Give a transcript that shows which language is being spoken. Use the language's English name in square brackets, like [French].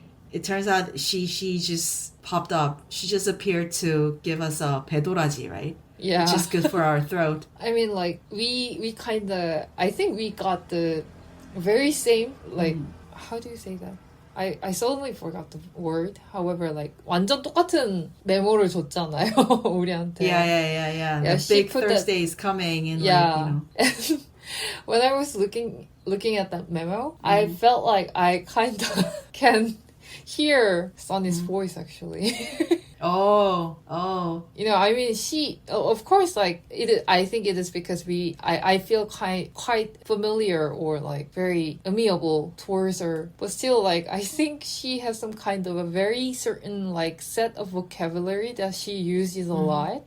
[English] It turns out she just popped up. She just appeared to give us a 배도라지, right? Yeah. Which is good for our throat. I mean, like, we kind of... I think we got the very same, like... How do you say that? I suddenly forgot the word. [Korean] However, like, 완전 똑같은 메모를 줬잖아요, 우리한테. [English] Yeah. The big Thursday is coming. And like, you know. When I was looking at that memo, I felt like I kind of can... hear Sunny's voice actually. Oh. You know, I mean, of course, like I think it is because I feel quite familiar or like very amiable towards her, but still, like I think she has some kind of a very certain like set of vocabulary that she uses a lot.